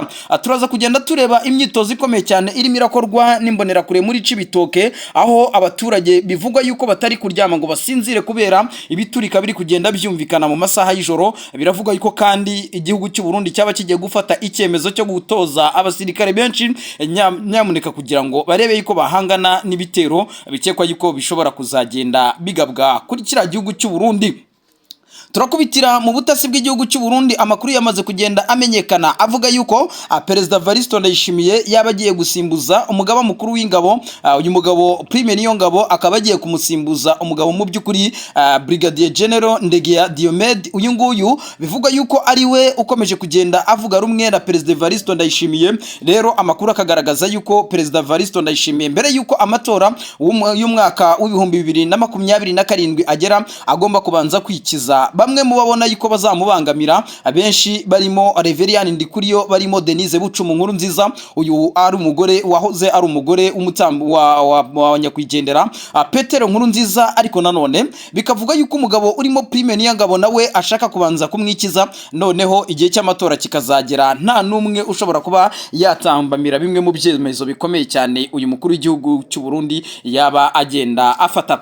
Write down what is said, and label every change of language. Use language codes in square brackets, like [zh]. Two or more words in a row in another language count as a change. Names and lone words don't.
[rw] Turaza kugenda tureba imyitozo ikomeye cyane irimo irakorwa n'imbonerakure muri Cibitoke, aho abaturage bivugwa yuko batari kuryama ngo basinzire kubera ibiturika biri kugenda byumvikana mu masaha y'ijoro. Biravuga yuko kandi igihugu cy'u Burundi cyaba kigiye gufata icyemezo cyo gutoza abasirikare benshi nyamuneka kugira ngo barebe yuko bahangana n'ibitero bikekwa yuko bishobora kuzagenda bigabwa kuri kiriya gihugu cy'u Burundi. Turakubitira mu butasi bw'igihugu cy'u Burundi, amakuru yamaze kugenda amenyekana avuga yuko Perezida Evaristo Ndayishimiye yaba agiye gusimbuza umugaba mukuru w'ingabo. Uyu mugabo Prime Niyongabo akaba agiye kumusimbuza umugabo mu by'ukuri Brigadier General Ndegeya Diomede. Uyu nguyu bivugwa yuko ari we ukomeje kugenda avuga rumwe na Perezida Evaristo Ndayishimiye. Rero amakuru akagaragaza yuko Perezida Evaristo Ndayishimiye mbere yuko amatora y'umwaka w'ibihumbi 2027 agera agomba kubanza kwikiza bamwe mu babona yuko bazamubangamira, abenshi barimo Reverien Ndikuriyo, barimo Denise Bucumu Nkuru Nziza. Uyu ari umugore wahoze ari umugore w'umutambo wa nyakwigendera Petero Nkuru Nziza, ariko nanone bikavuga yuko umugabo urimo Prime Niyongabo nawe ashaka kubanza kumwikiza, noneho igihe cy'amatora kikazagera nta numwe ushobora kuba yatambamira bimwe mu byemezo bikomeye cyane uyu mukuru w'igihugu cy'u Burundi yaba agenda afata.